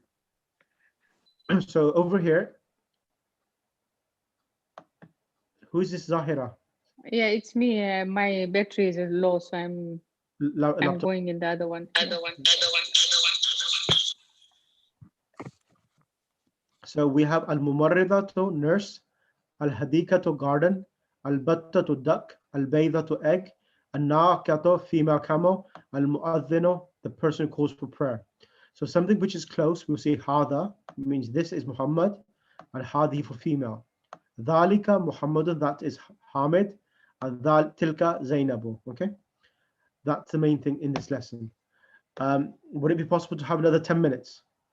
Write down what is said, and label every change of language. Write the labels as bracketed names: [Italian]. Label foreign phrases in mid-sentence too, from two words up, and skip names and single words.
[English] So over here, who is this Zahira? Yeah, it's me. My battery is low, so I'm Laptop. going in the other one. So we have al-mumarridatu, nurse, al-hadikatu, garden, al-battatu, duck, al-baydatu, egg, al-naqatu, female camel, al-mu'adhdhinu, the person who calls for prayer. So something which is close, we'll say hada, means this is Muhammad, and hadi for female. [Arabic] ذلك محمدٌ, [English] that is Hamid, and tilka Zainabu. Okay, that's the main thing in this lesson. Would it be possible to have another 10 minutes?